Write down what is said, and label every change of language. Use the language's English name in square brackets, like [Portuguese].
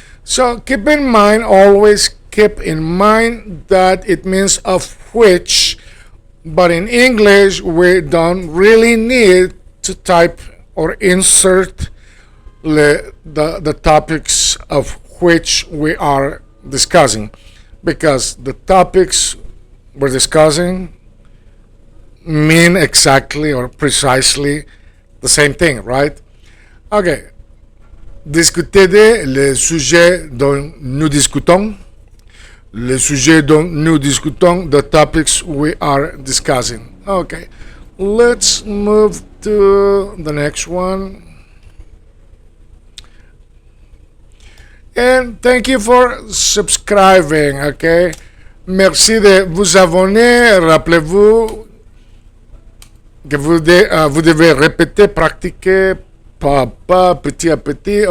[English] So always keep in mind that it means of which, but in English we don't really need to type or insert the topics of which we are discussing, because the topics we're discussing mean exactly or precisely the same thing, right? Okay. [French] Discuter de, les sujets dont nous discutons. Les sujets dont nous discutons, [English] the topics we are discussing. Okay. Let's move to the next one. And thank you for subscribing, okay? [French] Merci de vous abonner. Rappelez-vous que vous devez répéter, pratiquer, pas à pas, petit à petit.